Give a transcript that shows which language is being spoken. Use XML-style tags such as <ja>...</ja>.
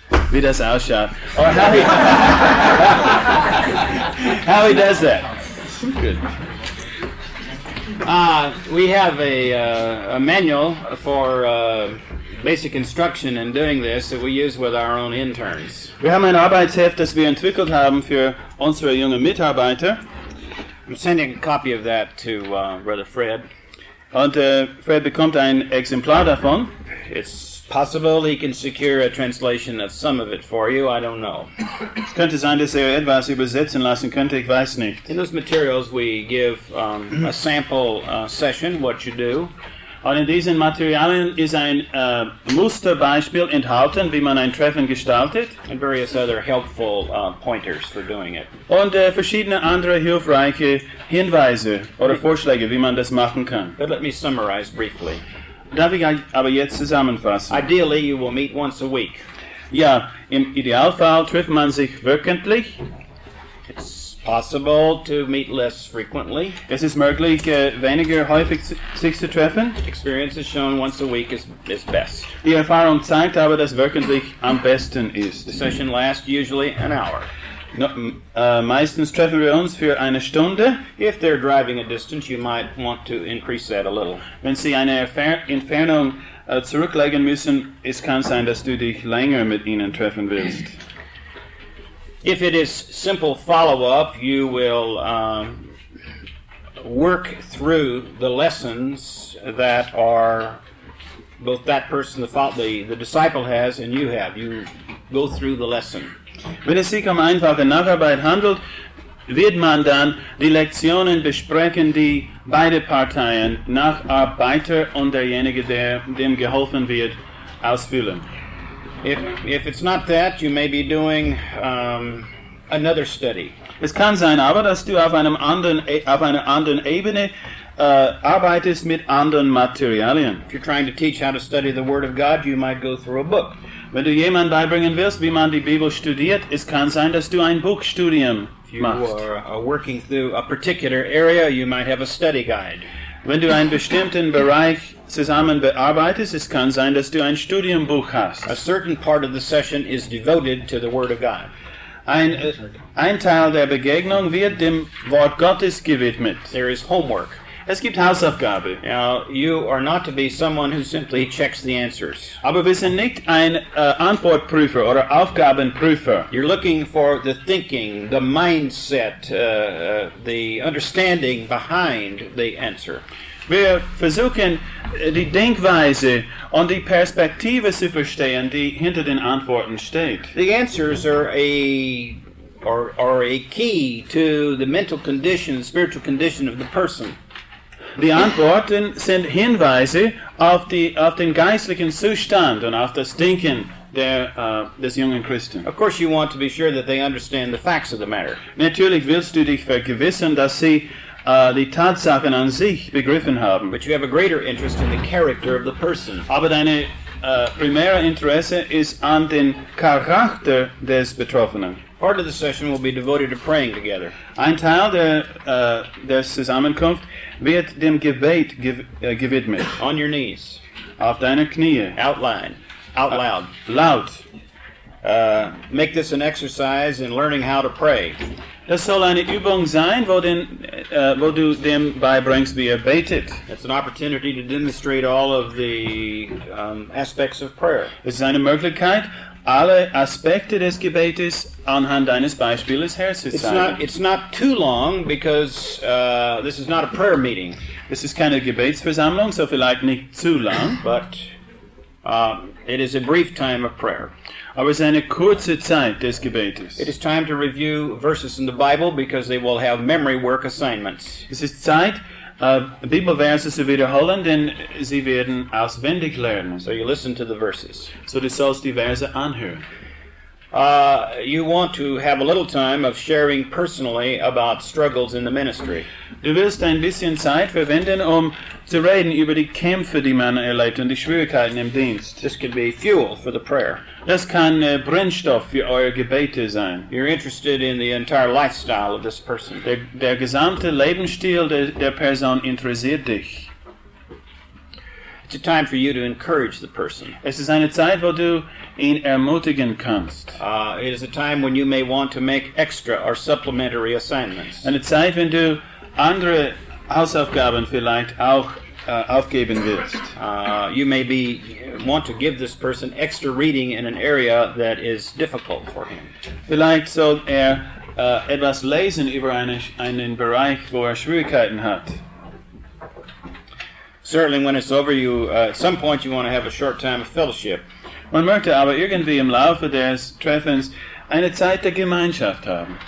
<de>Wie das ausschaut.</de> <en>Or how he does that. Good. We have a manual for basic instruction in doing this that we use with our own interns.</en> <de>Wir haben ein Arbeitsheft, das wir entwickelt haben für unsere jungen Mitarbeiter.</de> <en>I'm sending a copy of that to Brother Fred.</en> <de>Und Fred bekommt ein Exemplar davon.</de> <en>It's possible he can secure a translation of some of it for you. I don't know.</en> <de>Es könnte sein, dass etwas übersetzen lassen könnte. Ich weiß nicht.</de> <en>In those materials we give a sample session, what you do.</en> <de>Und in diesen Materialien ist ein Musterbeispiel enthalten, wie man ein Treffen gestaltet.</de> <en>And various other helpful pointers for doing it.</en> <de>Und verschiedene andere hilfreiche Hinweise oder Vorschläge, wie man das machen kann.</de> <en>But let me summarize briefly.</en> <de>Darf ich aber jetzt zusammenfassen?</de> <en>Ideally, you will meet once a week.</en> <de>Ja, im Idealfall trifft man sich wöchentlich.</de> <en>It's possible to meet less frequently.</en> <de>Es ist möglich, weniger häufig sich zu treffen.</de> <en>Experience has shown once a week is best.</en> <de>Die Erfahrung zeigt aber, dass wöchentlich am besten ist.</de> <en>The session lasts usually an hour.</en> <de>Meistens treffen wir uns für eine Stunde.</de> <en>If they're driving a distance, you might want to increase that a little.</en> <de>Wenn Sie eine Entfernung zurücklegen müssen, es kann sein, dass du dich länger mit ihnen treffen willst.</de> <en>If it is simple follow-up, you will work through the lessons that are both that person, the disciple has, and you have. You go through the lesson.</en> <de>Wenn es sich um einfache Nacharbeit handelt, wird man dann die Lektionen besprechen, die beide Parteien, Nacharbeiter und derjenige, dem geholfen wird, ausfüllen.</de> <en>If it's not that, you may be doing another study.</en> <de>Es kann sein, aber dass du auf einer anderen Ebene arbeitest mit anderen Materialien.</de> <en>If you're trying to teach how to study the Word of God, you might go through a book.</en> <de>Wenn du jemandem beibringen willst, wie man die Bibel studiert, es kann sein, dass du ein Buchstudium machst.</de> <en>If you are working through a particular area, you might have a study guide.</en> <de>Wenn du einen bestimmten Bereich zusammen bearbeitest, es kann sein, dass du ein Studienbuch hast.</de> <en>A certain part of the session is devoted to the Word of God.</en> <de>Ein Teil der Begegnung wird dem Wort Gottes gewidmet.</de> <en>There is homework.</en> <de>Es gibt Hausaufgabe.</de> <en>Now, you are not to be someone who simply checks the answers.</en> <de>Aber wir sind nicht ein Antwortprüfer oder Aufgabenprüfer.</de> <en>You're looking for the thinking, the mindset, the understanding behind the answer.</en> <de>Wir versuchen, die Denkweise und die Perspektive zu verstehen, die hinter den Antworten steht.</de> <en>The answers are a key to the mental condition, spiritual condition of the person.</en> <de>Die Antworten sind Hinweise auf den geistlichen Zustand und auf das Denken des jungen Christen.</de> <en>Of course, you want to be sure that they understand the facts of the matter.</en> <de>Natürlich willst du dich vergewissern, dass sie die Tatsachen an sich begriffen haben.</de> <en>But you have a greater interest in the character of the person.</en> <de>Aber deine primäre Interesse ist an den Charakter des Betroffenen.</de> <en>Part of the session will be devoted to praying together.</en> <de>Ein Teil der Zusammenkunft wird dem Gebet gewidmet.</de> <en>On your knees.</en> <de>Auf deine Knie.</de> <en>Out loud.</en> <de>Laut.</de> <en>Make this an exercise in learning how to pray.</en> <de>Das soll eine Übung sein, wo du dem beibringst, wie betet.</de> <en>It's an opportunity to demonstrate all of the aspects of prayer.</en> <de>Es ist eine Möglichkeit, alle Aspekte des Gebetes anhand eines Beispiels herzuzeigen.</de> <en>It's not too long because this is not a prayer meeting.</en> <de>Es ist keine Gebetsversammlung, so vielleicht nicht zu lang.</de> <en>But it is a brief time of prayer.</en> <de>Aber es ist eine kurze Zeit des Gebetes.</de> <en>It is time to review verses in the Bible because they will have memory work assignments.</en> <de>Es ist Zeit, Bibelverse zu wiederholen, denn sie werden auswendig lernen.</de> <en>So you listen to the verses.</en> <de>So du sollst die Verse anhören.</de> <en>You want to have a little time of sharing personally about struggles in the ministry.</en> <de>Du willst ein bisschen Zeit verwenden, zu reden über die Kämpfe, die man erlebt und die Schwierigkeiten im Dienst.</de> <en>This could be fuel for the prayer.</en> <de>Das kann Brennstoff für eure Gebete sein.</de> <en>You're interested in the entire lifestyle of this person.</en> <de>Der gesamte Lebensstil der Person interessiert dich.</de> <en>It's a time for you to encourage the person.</en> <de>Es ist eine Zeit, wo du ihn ermutigen kannst.</de> <en>It is a time when you may want to make extra or supplementary assignments.</en> <de>Eine Zeit, wenn du andere Hausaufgaben vielleicht auch aufgeben willst.</de> <en>You may want to give this person extra reading in an area that is difficult for him.</en> <de>Vielleicht soll etwas lesen über einen Bereich, wo Schwierigkeiten hat.</de> <en>Certainly when it's over, at some point you want to have a short time of fellowship.</en> <de>Man möchte aber irgendwie im Laufe des Treffens eine Zeit der Gemeinschaft haben.</de>